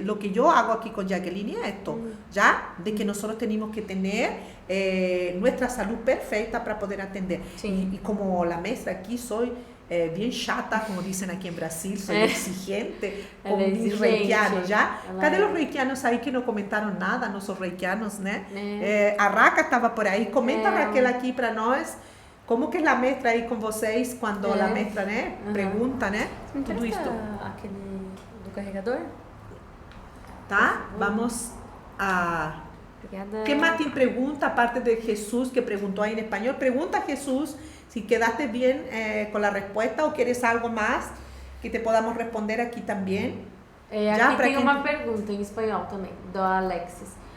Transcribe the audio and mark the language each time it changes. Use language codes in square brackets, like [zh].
[es] Lo que yo hago aquí con Jacqueline es esto, ¿ya? De que nosotros tenemos que tener nuestra salud perfecta para poder atender. Sí. Y como la maestra aquí soy bien chata, como dicen aquí en Brasil, soy exigente con mis reikianos, ¿ya? [pt] Cadê [es] los reikianos ahí que no comentaron nada, nuestros reikianos, ¿no? A Raca estaba por ahí. Comenta, Raquel, aquí para [pt] nós. Como que é a maestra aí com vocês quando a maestra, né, pergunta, né? Tudo isso. Aquele do carregador? Tá? Vamos a... Obrigada. [es] ¿Qué más te pregunta, aparte de Jesús que preguntó ahí en español? Pregunta Jesús si quedaste bien con la respuesta o quieres algo más que te podamos responder aquí también. [pt] Aqui tem uma pergunta em espanhol também, do Alexis.